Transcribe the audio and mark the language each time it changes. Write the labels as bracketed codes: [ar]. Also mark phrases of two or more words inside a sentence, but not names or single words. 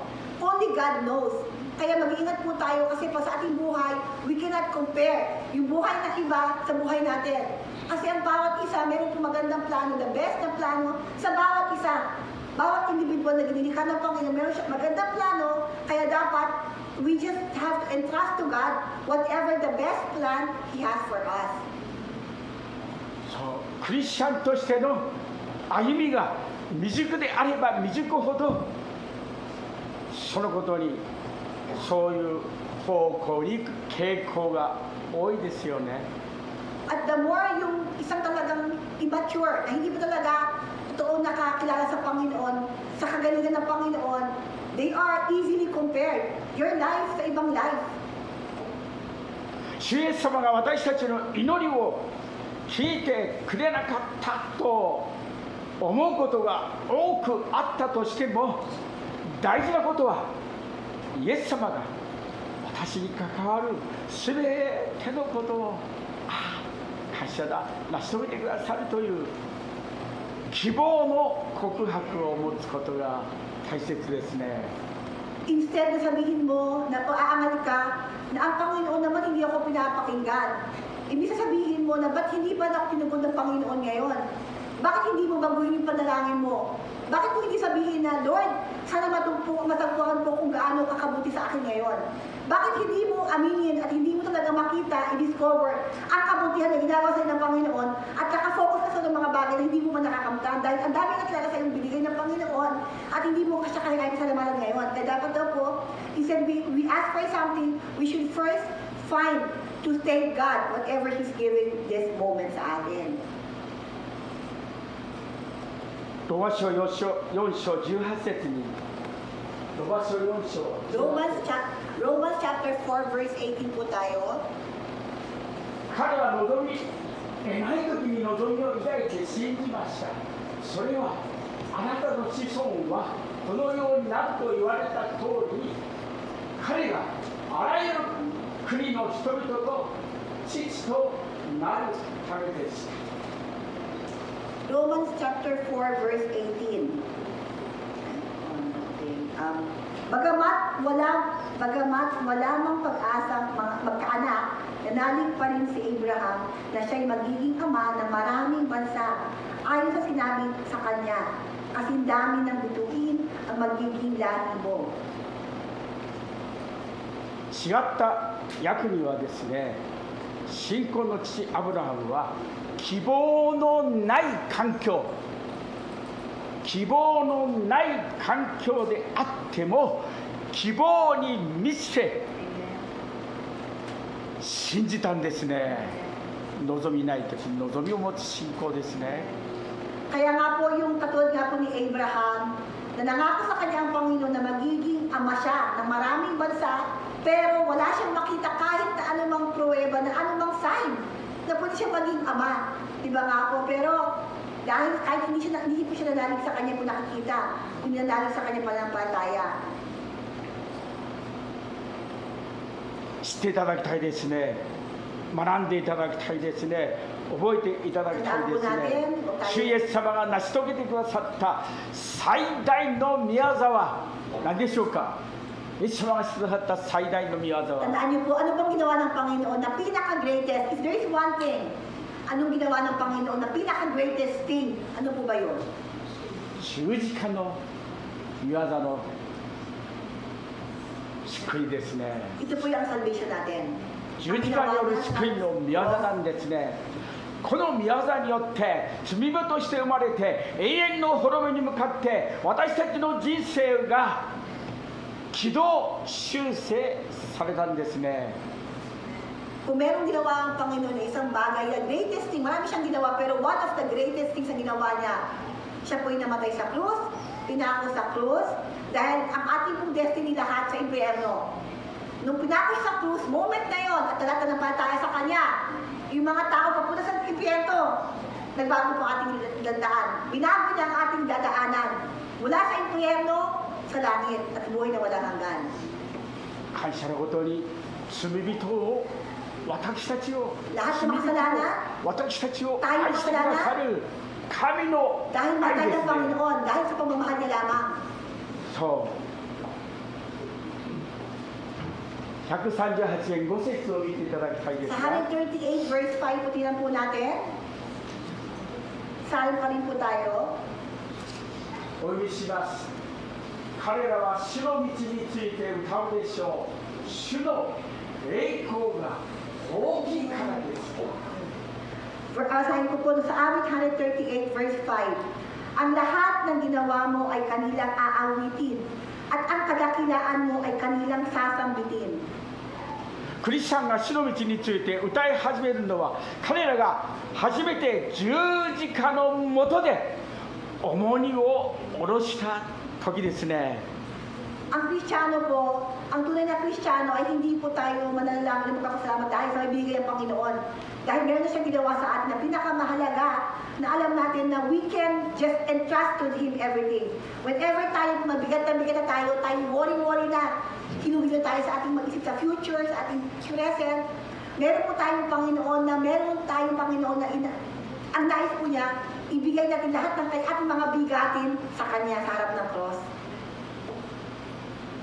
[en] Only God knows. [tl] Kaya mag-iingat po tayo kasi pa sa ating buhay, [en] we cannot compare [tl] yung buhay ng iba sa buhay natin. Kasi ang bawat isa, meron po magandang plano, [en] the best [tl] na plano sa bawat isa. Bawat individual na ginilikan ng Panginoon, meron siya magandang plano, kaya dapat [en] we just have to entrust to God whatever the best plan He has for us. [ja] そう、クリスチャンとしての歩みが未熟であれば未熟ほど、そのことにそういう方向に行く傾向が多いですよね。 [tl] At [en] the more [tl] yung isang talagang immature, na hindi pa talaga totoo nakakilala sa Panginoon, sa kagalingan ng Panginoon, [en] they are easily compared. Your life [tl] sa ibang [en] life. [ja] 主イエス様が私たちの祈りを聞いてくれなかったと思うことが多くあったとしても、大事なことはイエス様が私に関わるすべてのことを感謝だ、成し遂げてくださるという希望の告白を持つことが大切ですね。 [tl] Instead na sabihin mo na aangal ka, na ang Panginoon naman hindi ako pinapakinggan. Ibig sabihin mo na ba't hindi ba ako tinugon ng Panginoon ngayon? Bakit hindi mo baguhin yung panalangin mo? Bakit mo hindi sabihin na, Lord, sana matagpuan ko kung gaano kakabuti sa akin ngayon? Bakit hindi mo aminin at hindi mo talaga makita, i-discover ang kabutihan na ginagawa sa'yo ng Panginoon at nakafocus ka sa mga bagay na hindi mo man nakakamtan dahil ang dami na talaga sa'yo binigay ng Panginoon at hindi mo kasi kaya sa lamanan ngayon. Kaya dapat daw po, [en] instead we ask for something, we should first find to thank God whatever He's giving this moment [tl] sa atin. [ja] ロマ書4章18節にロマ書4章 [en] Romans chapter 4 verse 18 [tl] po tayo. [ja] 彼は望みない時に望みを抱いて信じました。それはあなたの子孫はこのようになると言われた通り、彼があらゆる国の人々と父となるためでした。 [en] Romans chapter 4 verse 18. [tl] Bagamat wala mang pag-asang magkaanak, nanalig pa rin si Abraham na siya'y magiging ama ng maraming bansa ayon sa sinabi sa kanya, kasing dami ng bituin ang magiging lahi mo. [ja] 違った訳にはですね、信仰の父アブラハムは希望のない環境であっても希望に満ちて信じたんですね。望みない時に望みを持つ信仰ですね。 [tl] Kaya nga po yung katulad nga po ni Abraham na nangako sa kanya ang Panginoon na magiging ama siya ng maraming bansa, pero wala siyang makita kahit na anumang pruweba, na anumang sign na pwede siya maging ama. Diba nga po? Pero dahil kahit hindi po siya nanalig sa kanya po nakikita, hindi nanalig sa kanya panampalataya. [ja] 知っていただきたいですね。学んでいただきたいですね。覚えていただきたいですね。主イエス様が成し遂げてくださった最大の御業は何でしょうか。イエス様がしてくださった最大の御業は、 [tl] Tandaan niyo po, ano bang ginawa ng Panginoon na pinaka-greatest? [en] If there is one thing, [tl] anong ginawa ng Panginoon na pinaka- [en] greatest thing? [tl] Ano po ba yun? [ja] 十字架の御業の救いですね。 [tl] Ito po yung salvation natin. [ja] 十字架による救いの御業なんですね。この御業によって罪人として生まれて永遠の滅びに向かって私たちの人生が軌道修正されたんですね。 [tl] Kung merong ginawa ang Panginoon na isang bagay, [en] the greatest thing, [tl] marami siyang ginawa, pero [en] one of the greatest things [tl] na ginawa niya, siya po'y namatay sa krus, pinako sa krus, dahil ang ating pong destiny lahat sa impyerno. Nung pinako sa krus, moment na yon, at talatanampalataya sa Kanya, yung mga tao papunta sa impyerno, nagbago po ating dandaan. Binago niya ang ating dadaanan mula sa impyerno sa langit at buhay na walang hanggan. [ja] 感謝のことに罪人を私たちを [tl] Lahat ng makasalanan, [ja] 私たちを愛してくださる神の [tl] dahil [ja] 愛 [tl] matay [ja] です [tl] ng [ja] ね。 [tl] Panginoon, dahil sa pagmamahal niya lamang. [ja] そう138円5節を見ていただきたいです [tl] Sa [ja] が、 [tl] 138 verse 5 po tinan po natin. Psalm pa rin po tayo. [ja] お読みします。彼らは主の道について歌うでしょう。主の栄光が大きいからです。 [tl] Sabi ko po sa awit 138 verse 5. Ang lahat ng ginawa mo ay kanilang aawitin at ang kadakilaan mo ay kanilang sasambitin. [ja] クリスチャンが主の道について歌い始めるのは彼らが初めて十字架の下で重荷を下ろした時ですね。 [tl] Ang Kristiyano po, ang tunay na Kristiyano ay hindi po tayo manalangin ng magpapasalamat dahil sa ibigay ng Panginoon. Dahil meron na siyang ginawa sa atin na pinakamahalaga na alam natin na [en] we can just entrust to Him everything. [tl] Whenever tayo mabigat na tayo worry na, hinuhil na tayo sa ating mag-isip sa future, sa ating present, meron po tayong Panginoon na ang nais po niya, ibigay natin lahat ng ating mga bigatin sa Kanya sa harap ng cross.